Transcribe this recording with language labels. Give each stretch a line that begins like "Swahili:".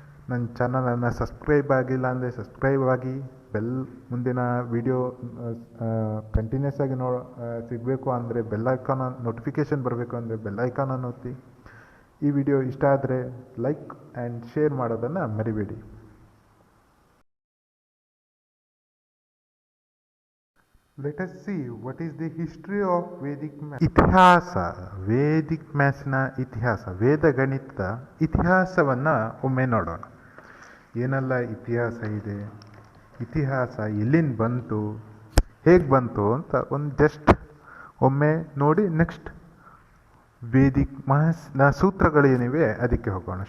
Kannada: ನನ್ನ ಚಾನಲನ್ನು ಸಬ್ಸ್ಕ್ರೈಬ್ ಆಗಿಲ್ಲ ಅಂದರೆ ಸಬ್ಸ್ಕ್ರೈಬ್ ಆಗಿ, ಮುಂದಿನ ವಿಡಿಯೋ ಕಂಟಿನ್ಯೂಸ್ ಆಗಿ ಸಿಗಬೇಕು ಅಂದರೆ ನೋಟಿಫಿಕೇಷನ್ ಬರಬೇಕು ಅಂದರೆ ಬೆಲ್ ಐಕಾನನ್ನು ಒತ್ತಿ. ಈ ವಿಡಿಯೋ ಇಷ್ಟ ಆದರೆ ಲೈಕ್ ಆ್ಯಂಡ್ ಶೇರ್ ಮಾಡೋದನ್ನು ಮರಿಬೇಡಿ.
English: Let us see what is the history of Vedic maths.
Kannada: ಇತಿಹಾಸ, ವೇದಿಕ್ ಮ್ಯಾಥ್ಸ್ನ ಇತಿಹಾಸ, ವೇದಗಣಿತದ ಇತಿಹಾಸವನ್ನು ಒಮ್ಮೆ ನೋಡೋಣ. ಏನೆಲ್ಲ ಇತಿಹಾಸ ಇದೆ, ಇತಿಹಾಸ ಎಲ್ಲಿಂದ ಬಂತು, ಹೇಗೆ ಬಂತು ಅಂತ ಒಂದು ಜಸ್ಟ್ ಒಮ್ಮೆ ನೋಡಿ ನೆಕ್ಸ್ಟ್ ವೇದಿಕ್ ಮ್ಯಾಥ್ಸ್ನ ಸೂತ್ರಗಳೇನಿವೆ ಅದಕ್ಕೆ ಹೋಗೋಣ.